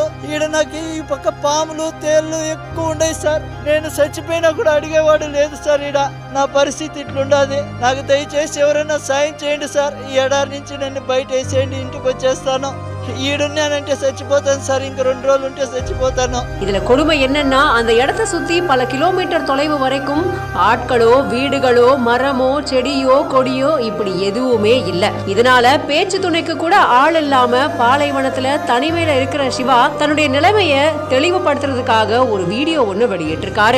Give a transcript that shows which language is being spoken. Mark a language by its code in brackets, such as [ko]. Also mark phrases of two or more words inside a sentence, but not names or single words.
[te] ఈడ నాకు ఈ పక్క పాములు, తేళ్లు ఎక్కువ ఉన్నాయి సార్. నేను చచ్చిపోయినా కూడా అడిగేవాడు లేదు సార్. నా పరిస్థితి ఇట్లుండాది. నాకు దయచేసి ఎవరైనా సాయం చేయండి సార్. ఈ ఏడాది నుంచి నన్ను బయట వేసేయండి, ఇంటికి వచ్చేస్తాను. ఈడున్నానంటే చచ్చిపోతాను సార్. ఇంక 2 రోజులు ఉంటే చచ్చిపోతాను. [ta] இதுல கொடுமை என்னன்னா, அந்த இடத்தை சுத்தி பல கிலோமீட்டர் தொலைவு வரைக்கும் ஆட்களோ, வீடுகளோ, மரமோ, செடியோ, கொடியோ இப்படி எதுவுமே இல்ல. இதனால பேச்சு துணைக்கு கூட ஆள் இல்லாம பாலைவனத்துல தனிமையில இருக்கிற சிவா தன்னுடைய நிலைமைய தெளிவுபடுத்துறதுக்காக ஒரு வீடியோ ஒண்ணு வெளியிட்டிருக்காரு.